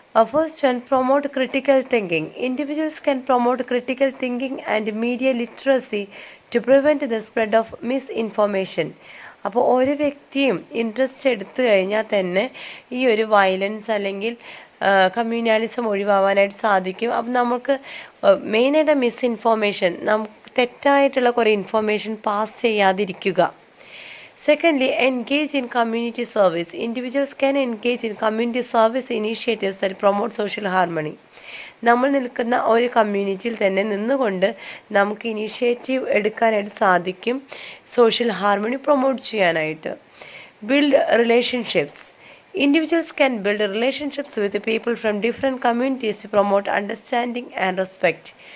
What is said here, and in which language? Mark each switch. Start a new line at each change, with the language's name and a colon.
English: First one, promote critical thinking. Individuals can promote critical thinking and media literacy to prevent the spread of misinformation.
Malayalam: അപ്പോൾ ഓരോ വ്യക്തിയും interest എടുത്തു കഴിഞ്ഞാൽ തന്നെ ഈ ഒരു വയലൻസ് അല്ലെങ്കിൽ കമ്മ്യൂണലിസം ഒഴിവാവാനായിട്ട് സാധിക്കും. അപ്പം നമുക്ക് മെയിനായിട്ട് മിസ്ഇൻഫോർമേഷൻ, നമുക്ക് തെറ്റായിട്ടുള്ള കുറേ ഇൻഫോർമേഷൻ പാസ് ചെയ്യാതിരിക്കുക.
English: Secondly, engage in community service. Individuals can engage in community service initiatives that promote social harmony.
Malayalam: നമ്മൾ നിൽക്കുന്ന ഒരു കമ്മ്യൂണിറ്റിയിൽ തന്നെ നിന്നുകൊണ്ട് നമുക്ക് ഇനിഷ്യേറ്റീവ് എടുക്കാനായിട്ട് സാധിക്കും സോഷ്യൽ ഹാർമണി പ്രൊമോട്ട് ചെയ്യാനായിട്ട്.
English: Build relationships. Individuals can build relationships with people from different communities to promote understanding and respect.